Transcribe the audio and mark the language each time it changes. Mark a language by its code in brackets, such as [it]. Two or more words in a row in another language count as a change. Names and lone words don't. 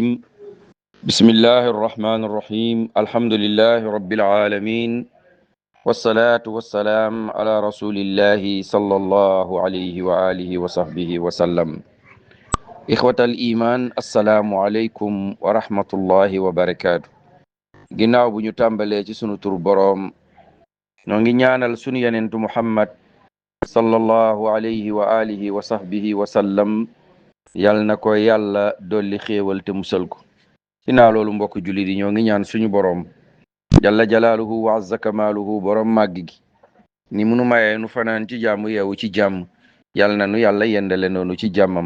[ar] بسم الله الرحمن الرحيم. الحمد لله رب العالمين، والصلاة والسلام على رسول الله صلى الله عليه وآله وصحبه وسلم. إخوة الإيمان، السلام عليكم ورحمة الله وبركاته. [wo] ginnaaw bu ñu tàmbalee ci sunu tur boroom, ñoo ngi ñaanal sunu yenentu Muhammad [ar] صلى الله عليه وآله وصحبه وسلم, [wo] yal na ko yàlla dolli xéewal te musal ko. ginnaaw loolu mbokk jullit yi ñoo ngi ñaan suñu boroom [ar] جل جلاله وعز كماله [wo] boroom màgg gi ni munu mayee nu fanaan ci jàmm yeewu ci jàmm, yal na nu yàlla yendale noonu ci jàmmam.